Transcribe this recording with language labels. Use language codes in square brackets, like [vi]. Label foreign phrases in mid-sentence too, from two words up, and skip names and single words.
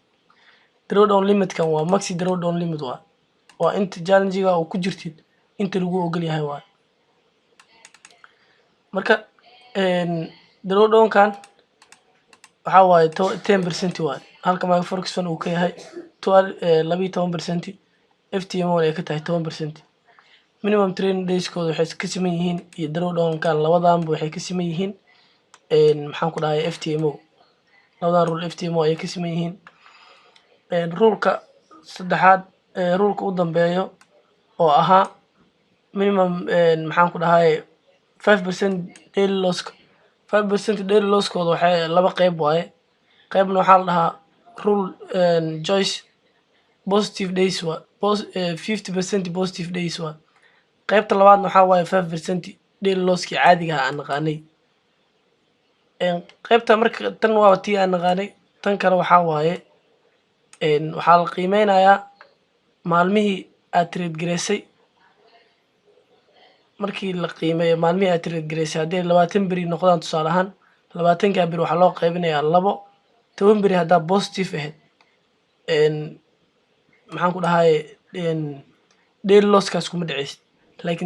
[en] Drawdown limit- [so] kan waa [en] maxi drawdown limit [so] waa inta challenge-ga oo ku jirtid inta lagu ogol yahay waa marka drawdown-kan waxa waaye 10% waa halka MyForex Fund uu ka yahay 12% FTMO ay ka tahay 10%. [en] minimum trading days- [so] kooda waxay ka siman yihiin iyo drawdown-kan labadaanba waxay ka siman yihiin maxaan ku dhahay FTMO labadan rule FTMO ay ka siman yihiin ruleka saddexaad ruleka u dambeeyo oo ahaa minimum maxaan ku dhahay 5% [en] daily loss [so] 5% [en] daily loss- [so] kooda waxay laba qayb waaye qaybna waxaa la dhahaa [en] rule choice positive days [so] waa 50% [en] positive days [so] waa qaybta labaadna waxaa waaye 5% [en] daily loss- [so] kii caadiga ah aan naqaanay qaybta marka tan waa tii aan naqaanay tan kale waxaa waaye waxaa la qiimeynayaa maalmihii aad trade gareysay markii la qiimeeyo maalmihii aad trade gareysay haddii 20 beri noqdaan tusaale ahaan 20-ka beri waxaa loo qaybinayaa 10 beri haddaa positive ahayd maxaan ku dhahay [en] daily loss- [so] kaas kuma dhaceysid laakiin